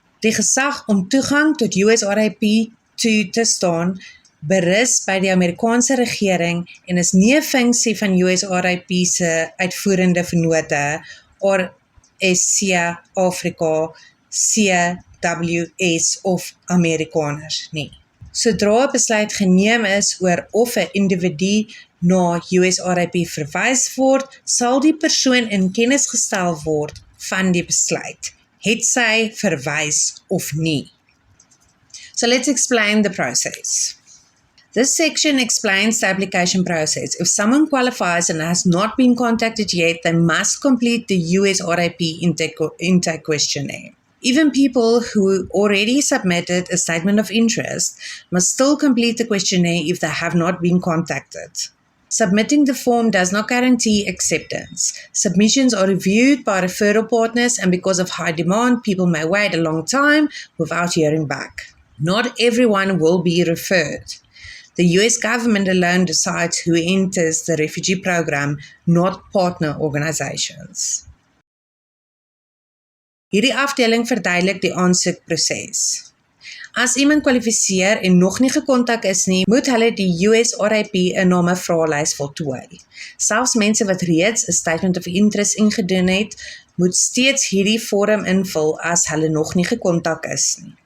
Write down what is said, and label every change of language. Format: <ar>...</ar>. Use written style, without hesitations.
<af>Die gesag om toegang tot USRIP toe te staan berus by die Amerikaanse regering en is nie 'n funksie van USRIP se uitvoerende vennote, RSC Afrika, CWS of Amerikaners nie. Sodra 'n besluit geneem is oor of 'n individu na USRIP verwys word, sal die persoon in kennis gestel word van die besluit, het sy verwys of nie.</af> <en>So let's explain the process. This section explains the application process. If someone qualifies and has not been contacted yet, they must complete the USRIP intake questionnaire. Even people who already submitted a statement of interest must still complete the questionnaire if they have not been contacted. Submitting the form does not guarantee acceptance. Submissions are reviewed by referral partners, and because of high demand, people may wait a long time without hearing back. Not everyone will be referred. The US government alone decides who enters the refugee program, not partner organisations.</en> <af>Hierdie afdeling verduidelik die aansoekproses. As iemand kwalifiseer en nog nie gekontak is nie, moet hulle die USRIP inname vraelys voltooi. Selfs mense wat reeds 'n</af> <en>statement of interest</en> <af>ingedoen het, moet steeds hierdie vorm invul as hulle nog nie gekontak is nie.</af>